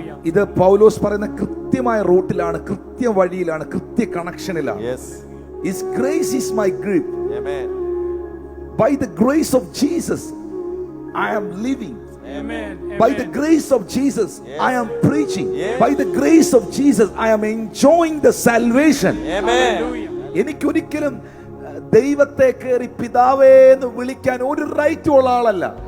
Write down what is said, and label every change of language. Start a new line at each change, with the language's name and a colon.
Malayalam: ഇത് പൗലോസ് പറയുന്ന കൃത്യമായ റൂട്ടിലാണ്, കൃത്യ വഴിയിലാണ്, കൃത്യ കണക്ഷനിലാണ്.
English: His grace is my grip. By the grace of Jesus I am living. By the grace of Jesus I am preaching. By the grace of Jesus I am enjoying the salvation.
Malayalam: എനിക്കൊരിക്കലും ദൈവത്തെ കയറി പിതാവേ എന്ന് വിളിക്കാൻ ഒരു right ഉള്ള ആളല്ല.